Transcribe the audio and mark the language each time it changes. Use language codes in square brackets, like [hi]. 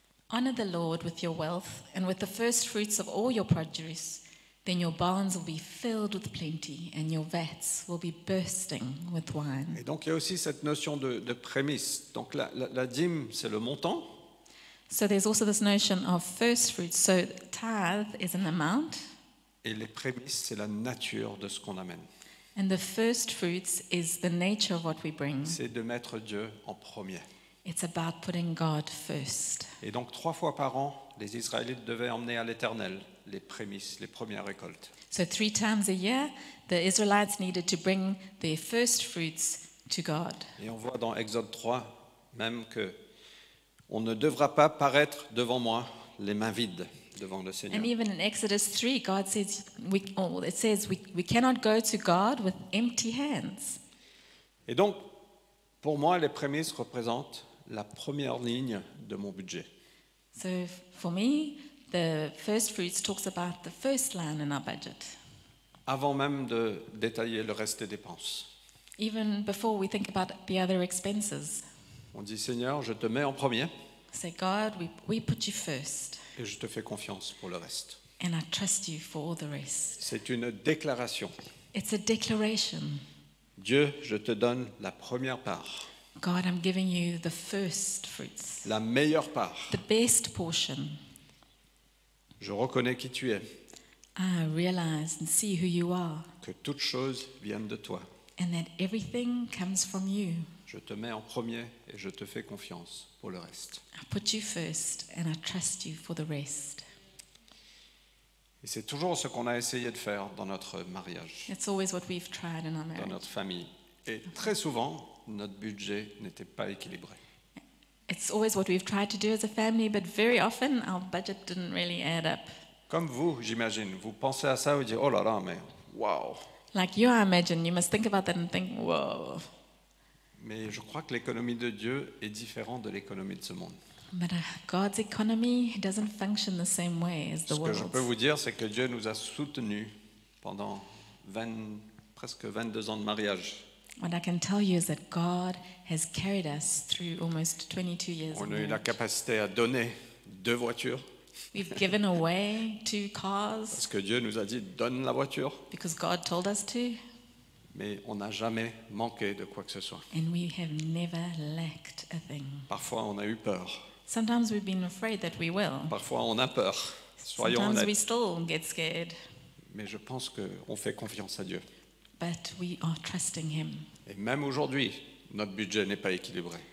[en] Honor the Lord with your wealth and with the first fruits of all your produce. Then your barns will be filled with plenty and your vats will be bursting with wine. [fr] Et donc il y a aussi cette notion de prémices. Donc la dîme, c'est le montant. [en] So there's also this notion of first fruits. So tithe is an amount, [fr] Et les prémices, c'est la nature de ce qu'on amène. [en] and the first fruits is the nature of what we bring. [fr] C'est de mettre Dieu en premier. [en] It's about putting God first. [fr] Et donc 3 fois par an, les Israélites devaient emmener à l'Éternel les prémices, les premières récoltes. [en] So 3 times a year, the Israelites needed to bring their first fruits to God. [fr] Et on voit dans Exode 3 même que on ne devra pas paraître devant moi les mains vides devant le Seigneur. [en] And even in Exodus 3, God says, it says we cannot go to God with empty hands. [fr] Et donc, pour moi, les prémices représentent la première ligne de mon budget. [en] So for me, the first fruits talks about the first line in our budget. [fr] Avant même de détailler le reste des dépenses. [en] Even before we think about the other expenses. [fr] On dit, Seigneur, je te mets en premier [en] Say, God, we put you first, [fr] et je te fais confiance pour le reste. [en] and I trust you for all the rest. [fr] C'est une déclaration. [en] It's a declaration. [fr] Dieu, je te donne la première part, [en] God, I'm giving you the first fruits, [fr] la meilleure part. [en] the best portion. [fr] Je reconnais qui tu es, [en] I realize and see who you are, [fr] que toutes choses viennent de toi. [en] and that everything comes from you. [fr] Je te mets en premier et je te fais confiance pour le reste. [en] I put you first, and I trust you for the rest. [fr] Et c'est toujours ce qu'on a essayé de faire dans notre mariage, [en] It's always what we've tried in our [fr] dans [en] marriage. [fr] notre famille. Et très souvent, notre budget n'était pas équilibré. [en] It's always what we've tried to do as a family, but very often our budget didn't really add up. [fr] Comme vous, j'imagine, vous pensez à ça et vous dites, oh là là, mais waouh. [en] Like you, I imagine, you must think about that and think, whoa. [fr] Mais je crois que l'économie de Dieu est différente de l'économie de ce monde. [en] But God's economy doesn't function the same way as the [fr] Ce que je peux [en] world's. [fr] vous dire, c'est que Dieu nous a soutenus pendant presque 22 ans de mariage. [en] What I can tell you is that God has carried us through almost 22 years of [fr] On a eu la [en] marriage. [fr] capacité à donner 2 voitures, [en] We've given away 2 cars [fr] parce que Dieu nous a dit, donne la voiture. [en] because God told us to, [fr] Mais on n'a jamais manqué de quoi que ce soit. [en] and we have never lacked a thing. [fr] Parfois, on a eu peur. [en] Sometimes we've been afraid that we will. [fr] Parfois, on a peur. Soyons [en] Sometimes we [fr] honnêtes. [en] still get scared, [fr] Mais je pense qu'on fait confiance à Dieu. [en] but we are trusting Him. [fr] Et même aujourd'hui, notre budget n'est pas équilibré.